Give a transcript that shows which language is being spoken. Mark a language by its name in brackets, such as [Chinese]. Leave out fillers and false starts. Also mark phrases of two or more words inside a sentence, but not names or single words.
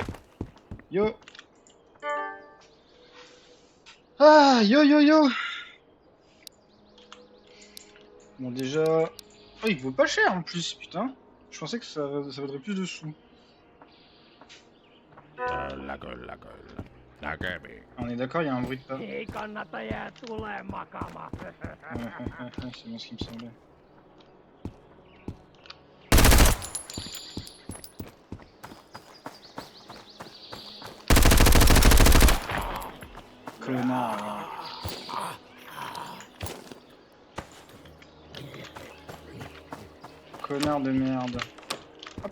[French] Yo. Ah, yo, yo, yo. Bon, déjà... Oh, il vaut pas cher en plus, putain. Je pensais que ça vaudrait plus de sous. La gueule, la gueule. La gueule. On est d'accord, il y a un bruit de pas. [Finnish] Ei kannata jää tulee makaamaan. [French] C'est bien ce qui me semblait. Connard. Connard de merde. Hop.